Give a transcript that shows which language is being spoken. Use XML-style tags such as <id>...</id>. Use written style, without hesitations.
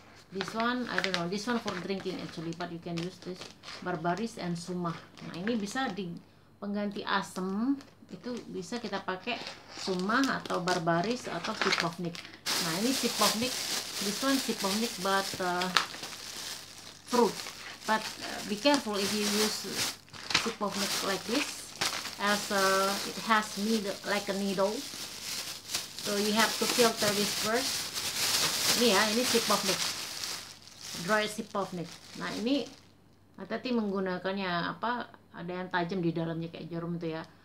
<en>This one I don't know, this one for drinking actually, but you can use this barbaris and sumah.</en> <id>Nah ini bisa di pengganti asam, itu bisa kita pakai sumah atau barbaris atau shipovnik. Nah ini shipovnik,</id> <en>this one shipovnik but fruit, but be careful if you use shipovnik like this, as it has like a needle, so you have to filter this first.</en> <id>Ini ya, ini shipovnik,</id> <en>dry shipovnik.</en> <id>Nah ini hati-hati menggunakannya, apa, ada yang tajam di dalamnya kayak jarum tuh ya.</id>